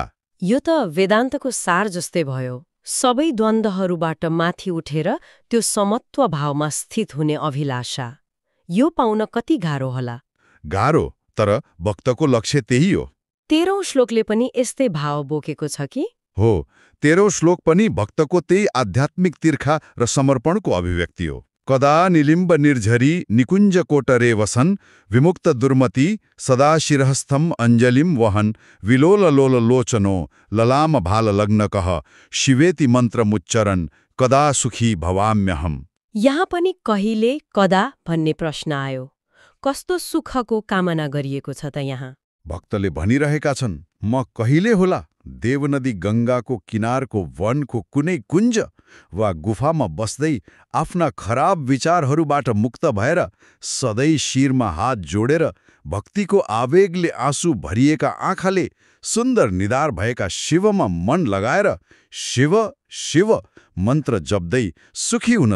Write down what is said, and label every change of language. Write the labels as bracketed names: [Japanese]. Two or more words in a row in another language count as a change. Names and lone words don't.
[Nepali] यो त वेदान्तको सार जस्तै भयो। सबै द्वन्द्वहरूबाट माथि उठेर त्यो समत्व भावमा स्थित हुने अभिलाषा। यो पाउन कति गाह्रो होला? गाह्रो, तर भक्तको लक्ष्य त्यही हो। 13औं श्लोकले पनि यस्तै भाव बोकेको छ कि? हो, 13औं श्लोक पनि भक्तको त्यही आध्यात्मिक तिर्खा र समर्पणको अभिव्यक्ति हो। [Sanskrit] कदा निलिम्ब निर्झरी निकुञ्ज कोटरे वसन विमुक्त दुर्मति सदा शिरहस्थम अञ्जलिम वहन विलोल लोल लोचनो ललाम भाल लग्नकः शिवेति मन्त्रमुच्चरन् कदा सुखी भवाम्यहम्। [Nepali] यहाँ पनि कहिले कदा भन्ने प्रश्न आयो। कस्तो सुखको कामना गरिएको छ त यहाँ? भक्तले भनिरहेका छन्, म कहिले होला देवनदी गङ्गाको किनारको वनको कुनै कुञ्ज वा गुफामा बस्दै आफ्ना खराब विचारहरूबाट मुक्त भएर सधैँ शिरमा हात जोडेर भक्तिको आवेगले आँसु भरिएका आँखाले सुन्दर निधार भएका शिवमा मन लगाएर शिव शिव मन्त्र जप्दै सुखी हुन सकुना।